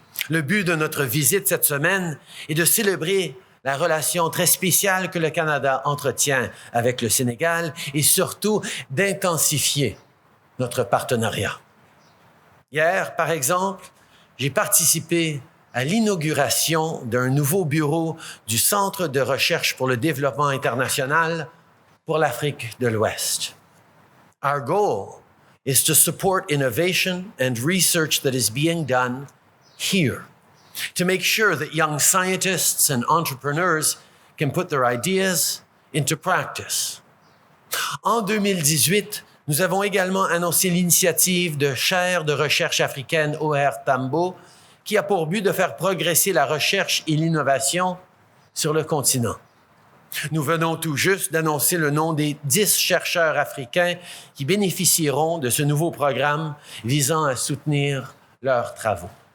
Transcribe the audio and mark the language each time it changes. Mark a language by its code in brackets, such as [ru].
[fr] Le but de notre visite cette semaine est de célébrer la relation très spéciale que le Canada entretient avec le Sénégal et surtout d'intensifier notre partenariat. Hier, par exemple, j'ai participé à l'inauguration d'un nouveau bureau du Centre de recherche pour le développement international pour l'Afrique de l'Ouest. [en] Our goal is to support innovation and research that is being done here, to make sure that young scientists and entrepreneurs can put their ideas into practice. [fr] En 2018, nous avons également annoncé l'initiative de chaire de recherche africaine OR Tambo, qui a pour but de faire progresser la recherche et l'innovation sur le continent. Nous venons tout juste d'annoncer le nom des 10 chercheurs africains qui bénéficieront de ce nouveau programme visant à soutenir leurs travaux.